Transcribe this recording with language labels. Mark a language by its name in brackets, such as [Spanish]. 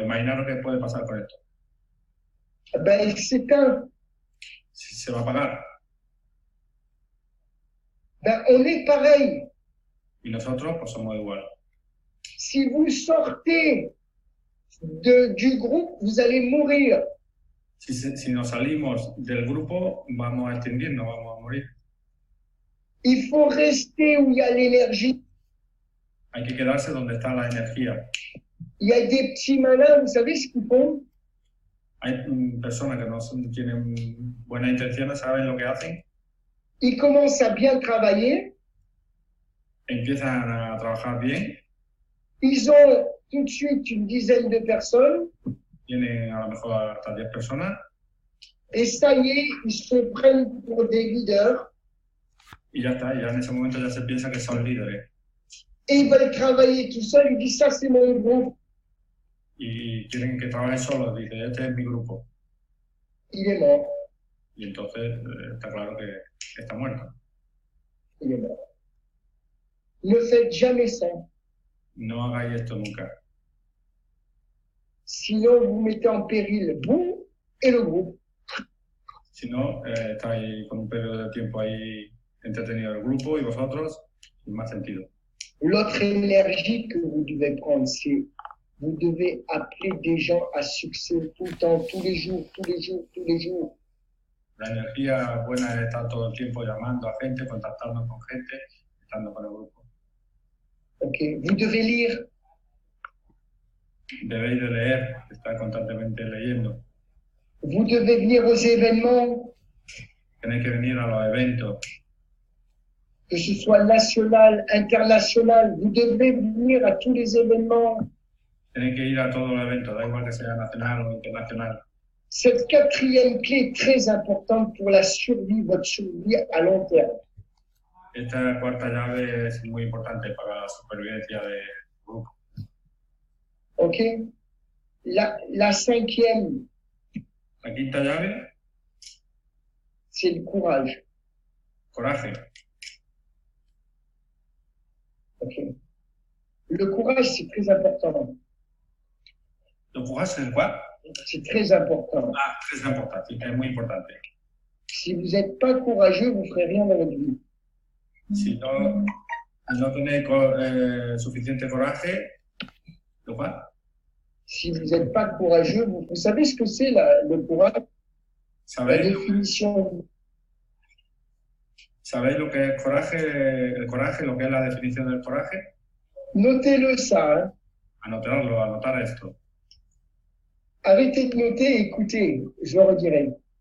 [Spanish] Imaginaros qué puede pasar con esto. [French] Ben, il s'éteint. [Spanish] Se va a apagar. [French] Ben, on est pareil. [Spanish] Y nosotros pues somos igual. [French] Si vous sortez du groupe, vous allez mourir. [Spanish] Si nos salimos del grupo, vamos a extinguirnos, vamos a morir. [French] Il faut rester où il y a l'énergie. [Spanish] Hay que quedarse donde está la energía. [French] Il y a des petits malins, vous savez ce qu'ils font? [Spanish] Hay personas que no tienen buenas intenciones, saben lo que hacen, [French] Ils commencent à bien travailler, [Spanish] empiezan a trabajar bien, [French] ils ont tout de suite une dizaine de personnes, [Spanish] tienen a lo mejor hasta 10 personas, [French] et ça y est, ils se prennent pour des leaders, [Spanish] y ya está, ya en ese momento ya se piensa que son líderes. [French] et ils veulent travailler tout seuls, ils disent ça c'est mon groupe, [Spanish] Y quieren que trabajen solos, dice, este es mi grupo. [French] il est mort, [Spanish] Y entonces está claro que está muerto. [French] il est mort. Ne faites jamais ça, [Spanish] No hagáis esto nunca. [French] sinon vous mettez en péril vous et le groupe. [Spanish] Si no, estáis con un periodo de tiempo ahí entretenido el grupo y vosotros, sin más sentido. [French] L'autre énergie que vous devez prendre, c'est vous devez appeler des gens à succès tout le temps, tous les jours, tous les jours, tous les jours. [Spanish] La energía buena es estar todo el tiempo llamando a gente, contactando con gente, estando con el grupo. [French] Ok, vous devez lire, [Spanish] Debéis de leer, estar constantemente leyendo. [French] vous devez venir aux événements, [Spanish] Tenéis que venir a los eventos, [French] que ce soit national, international, vous devez venir à tous les événements. [Spanish] tenéis que ir a todos los eventos, da igual que sea nacional o internacional. [French] Cette quatrième clé est très importante pour la survie, votre survie à long terme. [Spanish] Esta cuarta llave es muy importante para la supervivencia del grupo. [French] Ok? La cinquième, [Spanish] La quinta llave, [French] c'est le courage. [Spanish] coraje. Ok? [French] Le courage, c'est très important. [Spanish] ¿Lo coraje es cuál? [French] C'est très important. [Spanish] Ah, es importante, es muy importante. [French] Si vous n'êtes pas courageux, vous ne ferez rien dans votre vie. [Spanish] Si no tenéis suficiente coraje, ¿lo cual? [French] Si vous n'êtes pas courageux, vous savez ce que c'est le courage? La [Spanish] ¿Sabéis [French] définition. [Spanish] lo que es coraje, el coraje, lo que es la definición del coraje? [French] Notez-le ça. Hein. [Spanish] Anotar esto. [French] Arrêtez de noter et écoutez, je le redirai.